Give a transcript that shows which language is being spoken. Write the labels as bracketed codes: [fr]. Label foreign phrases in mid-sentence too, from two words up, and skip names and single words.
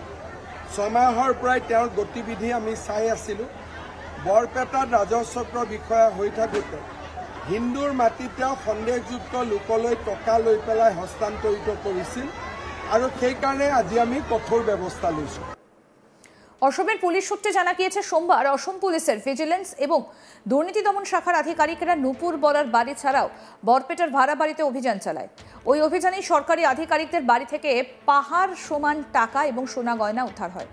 [as] 6 মাহৰ পৰাই তেওঁৰ গতিবিধি আমি চাই আছিলোঁ। বৰপেটাত ৰাজহচক্ৰ বিষয়া হৈ থাকোঁতে হিন্দুৰ মাটি তেওঁ সন্দেহযুক্ত লোকলৈ টকা লৈ পেলাই হস্তান্তৰিত কৰিছিল, আৰু সেইকাৰণে আজি আমি কঠোৰ ব্যৱস্থা লৈছোঁ। [bn] অসমের পুলিশ সূত্রে জানা গিয়েছে, সোমবার অসম পুলিশের ভিজিলেন্স এবং দুর্নীতি দমন শাখার আধিকারিকেরা নূপুর বরার বাড়ি ছাড়াও বরপেটার ভাড়া বাড়িতে অভিযান চালায়। ওই অভিযানেই সরকারি আধিকারিকদের বাড়ি থেকে পাহাড় সমান টাকা এবং সোনা গয়না উদ্ধার হয়।